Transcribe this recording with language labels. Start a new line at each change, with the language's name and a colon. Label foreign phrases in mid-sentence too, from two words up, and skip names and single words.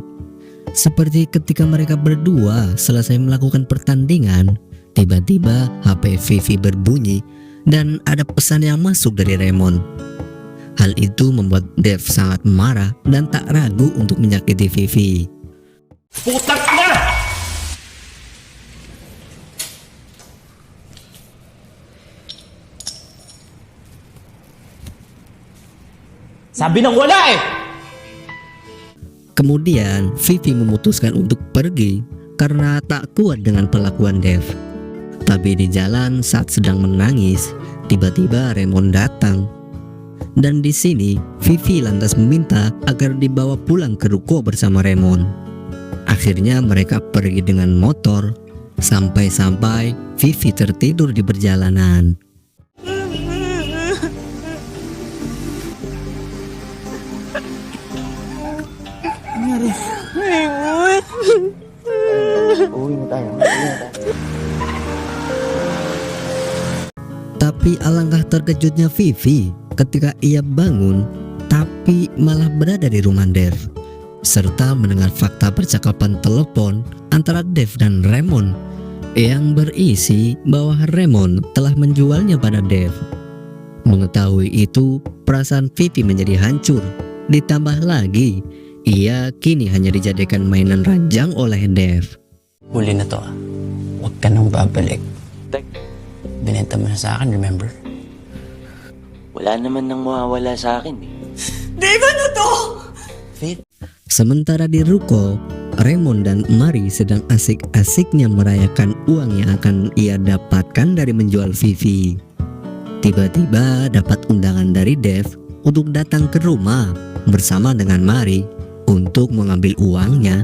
Indonesian: Seperti ketika mereka berdua selesai melakukan pertandingan, tiba-tiba HP Vivi berbunyi dan ada pesan yang masuk dari Raymond. Hal itu membuat Dev sangat marah dan tak ragu untuk menyakiti Vivi.
Filipino: Putak na! Sabi nang wala eh!
Indonesian: Kemudian Vivi memutuskan untuk pergi karena tak kuat dengan perlakuan Dev. Tapi di jalan saat sedang menangis, tiba-tiba Raymond datang. Dan di sini Vivi lantas meminta agar dibawa pulang ke ruko bersama Raymond. Akhirnya mereka pergi dengan motor, sampai-sampai Vivi tertidur di perjalanan.
Filipino: Raymond! Uwi mo tayo.
Indonesian: Tapi alangkah terkejutnya Vivi ketika ia bangun tapi malah berada di rumah Dev, serta mendengar fakta percakapan telepon antara Dev dan Raymond yang berisi bahwa Raymond telah menjualnya pada Dev. Mengetahui itu, perasaan Vivi menjadi hancur. Ditambah lagi, ia kini hanya dijadikan mainan ranjang oleh Dev.
Filipino: Huli na to ah. Huwag ka nang babalik. Binenta mo na sa akin, remember? Wala naman nang mawawala sa akin eh. Dave, ano to? Faith?
Indonesian: Sementara di ruko, Raymond dan Mari sedang asik-asiknya merayakan uang yang akan ia dapatkan dari menjual Vivi. Tiba-tiba dapat undangan dari Dev untuk datang ke rumah bersama dengan Mari untuk mengambil uangnya.